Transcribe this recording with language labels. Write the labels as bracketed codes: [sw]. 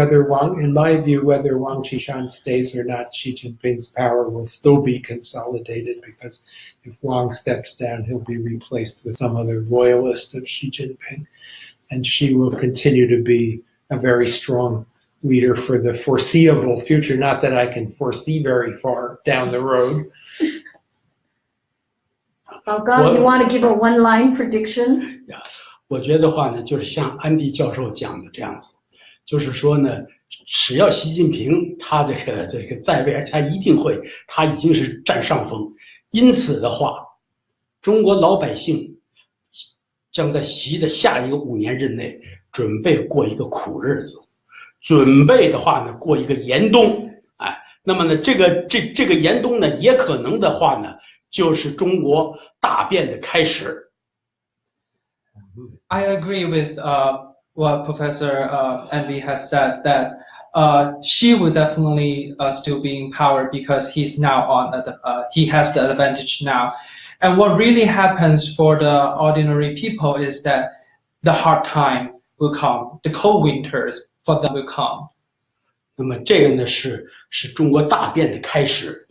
[en] In my view, whether Wang Qishan stays or not, Xi Jinping's power will still be consolidated because if Wang steps down, he'll be replaced with some other loyalist of Xi Jinping. And Xi will continue to be a very strong leader for the foreseeable future. Not that I can foresee very far down the road. Oh God, you want to give a one-line prediction? Yeah. [zh] 我觉得话呢，就是像安迪教授讲的这样子，就是说呢，只要习近平他这个在位，他一定会，他已经是占上风。因此的话，中国老百姓将在习的下一个5年任内，准备过一个苦日子，准备的话呢，过一个严冬。哎，那么呢，这个严冬呢，也可能的话呢，就是中国大变的开始。 [en] I agree with what Professor Andy has said, that Xi will definitely still be in power because he's now he has the advantage now. And what really happens for the ordinary people is that the hard time will come, the cold winters for them will come. [zh] 那么这个呢是中国大变的开始。